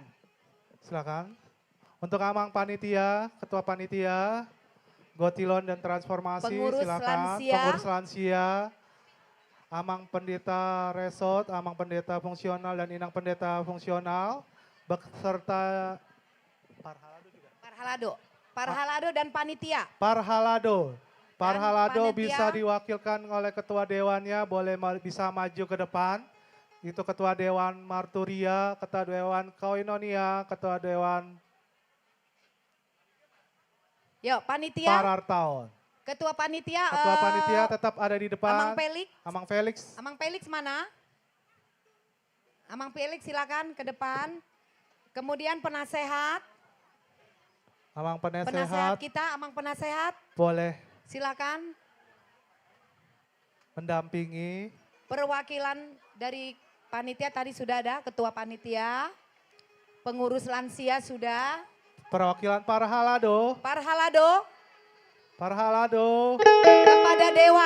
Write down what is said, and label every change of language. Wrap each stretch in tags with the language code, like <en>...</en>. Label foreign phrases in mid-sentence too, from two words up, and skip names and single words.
<id>Silakan. Untuk Amang Panitia, Ketua Panitia, Gotilon dan Transformasi, Pengurus silakan. lansia. Pengurus lansia, Amang Pendeta Resort, Amang Pendeta Fungsional dan Inang Pendeta Fungsional, beserta Parhalado dan panitia. Parhalado. Parhalado panitia. bisa diwakilkan oleh Ketua Dewannya, boleh bisa maju ke depan. Itu Ketua Dewan Marturia, Ketua Dewan Koinonia, Ketua Dewan Yuk, panitia. Parartaon. Ketua panitia. Ketua panitia tetap ada di depan. Amang Felix. Amang Felix. Amang Felix mana? Amang Felix silakan ke depan. Kemudian penasehat. Amang Penasehat penasehat kita, Amang penasehat. boleh Silakan. mendampingi. Perwakilan dari panitia tadi sudah ada, ketua panitia. Pengurus lansia sudah. Perwakilan Parhalado. Parhalado. Kepada Dewan.</id>